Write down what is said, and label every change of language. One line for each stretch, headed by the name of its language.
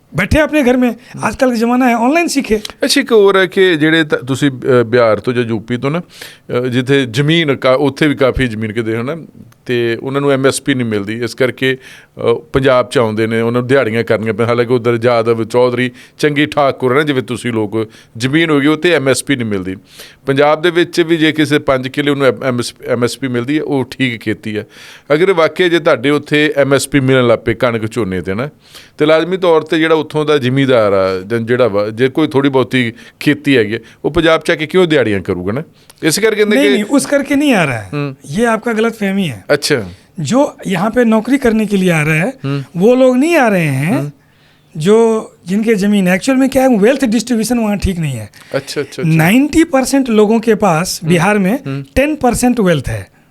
Hindi: बैठे अपने घर में, आजकल का ज़माना है ऑनलाइन सीखे।
Punjabi: ਅੱਛਾ ਇੱਕ ਹੋਰ ਹੈ ਕਿ ਜਿਹੜੇ ਤੁਸੀਂ ਬਿਹਾਰ ਤੋਂ ਜਾਂ ਯੂਪੀ ਤੋਂ ਨਾ ਜਿੱਥੇ ਜ਼ਮੀਨ ਉੱਥੇ ਵੀ ਕਾਫੀ ਜ਼ਮੀਨ ਕਿਤੇ ਹੈ ਨਾ ਅਤੇ ਉਹਨਾਂ ਨੂੰ MSP ਨਹੀਂ ਮਿਲਦੀ, ਇਸ ਕਰਕੇ ਪੰਜਾਬ 'ਚ ਆਉਂਦੇ ਨੇ, ਉਹਨਾਂ ਨੂੰ ਦਿਹਾੜੀਆਂ ਕਰਨੀਆਂ ਪੈਂਦੀਆਂ। ਹਾਲਾਂਕਿ ਉੱਧਰ ਜਾਦਵ ਚੌਧਰੀ ਚੰਗੀ ਠਾਕੁਰ ਨਾ ਜਿਵੇਂ ਤੁਸੀਂ ਲੋਕ ਜ਼ਮੀਨ ਹੋ ਗਈ ਉੱਥੇ MSP ਨਹੀਂ ਮਿਲਦੀ। ਪੰਜਾਬ ਦੇ ਵਿੱਚ ਵੀ ਜੇ ਕਿਸੇ 5 ਕਿੱਲੇ ਉਹਨੂੰ MSP ਮਿਲਦੀ ਹੈ ਉਹ ਠੀਕ ਖੇਤੀ ਹੈ। ਅਗਰ ਵਾਕਿਆ ਜੇ ਤੁਹਾਡੇ ਉੱਥੇ MSP ਮਿਲਣ ਲੱਗ ਪਏ ਕਣਕ ਝੋਨੇ 'ਤੇ ਨਾ, ਅਤੇ ਲਾਜ਼ਮੀ ਤੌਰ 'ਤੇ ਜਿਹੜਾ ਉੱਥੋਂ ਦਾ ਜ਼ਿਮੀਂਦਾਰ ਆ ਜਿਹੜਾ ਵਾ ਜੇ ਕੋਈ ਥੋੜੀ ਬਹੁਤੀ
Hindi: खेती हैगी वो पंजाब च आके क्यों दिहाड़ियां करूगा ना, इस करके नहीं, उस करके नहीं आ रहा है, ये आपका गलत फहमी है। अच्छा, जो यहाँ पे नौकरी करने के लिए आ रहा है वो लोग नहीं आ रहे हैं जो जिनके जमीन, एक्चुअल में क्या है वेल्थ डिस्ट्रीब्यूशन वहाँ ठीक नहीं है। अच्छा अच्छा, 90% लोगों के पास बिहार में 10% वेल्थ है,